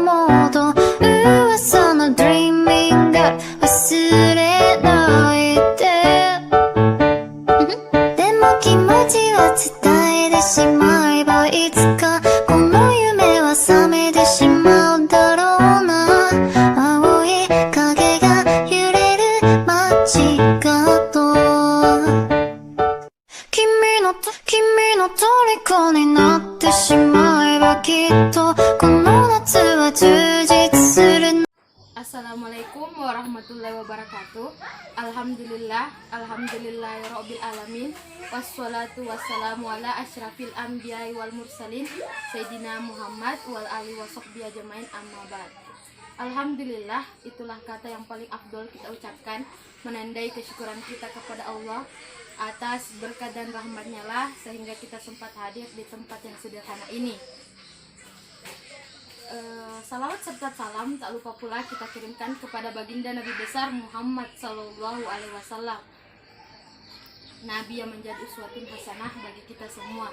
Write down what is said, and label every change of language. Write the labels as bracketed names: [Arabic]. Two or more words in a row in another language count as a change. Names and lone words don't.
[Japanese] モード噂の [English] Dreaming Girl [Japanese] 忘れないででも気持ちは伝えてしまえばいつかこの夢は覚めてしまうだろうな青い影が揺れる街角君の虜になってしまえばきっとこの夏は充実する [Arabic] السلام عليكم ورحمة الله وبركاته. الحمد لله رب العالمين. والصلاة والسلام على أشرف الأنبياء والمرسلين سيدنا محمد وآله وصحبه أجمعين أما بعد. [Indonesian] Alhamdulillah, itulah kata yang paling afdol kita ucapkan menandai kesyukuran kita kepada Allah atas berkat dan rahmatnya lah sehingga kita sempat hadir di tempat yang sederhana ini. Salawat serta salam tak lupa pula kita kirimkan kepada baginda Nabi besar Muhammad [Arabic] صلى الله عليه وسلم, [Indonesian] Nabi yang menjadi [Arabic] أسوة حسنة [Indonesian] bagi kita semua.